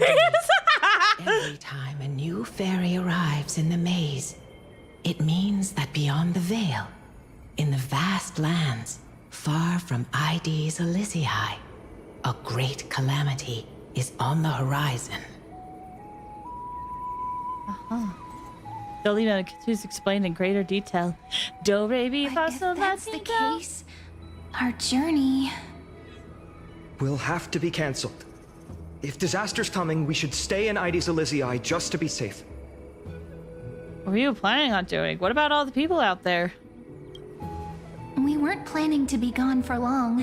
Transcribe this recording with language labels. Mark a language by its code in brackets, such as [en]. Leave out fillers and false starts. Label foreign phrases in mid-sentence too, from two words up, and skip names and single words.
[en] Every time a new fairy arrives in the maze, it means that beyond the veil, in the vast lands far from ID's Elysiae, a great calamity is on the horizon. Dolly Mem continues to explain in greater detail. Do re mi fa sol la That's the case. Our journey. Will have to be cancelled. If disaster's coming, we should stay in ID's Elysiae just to be safe. What were you planning on doing? What about all the people out there? We weren't planning to be gone for long.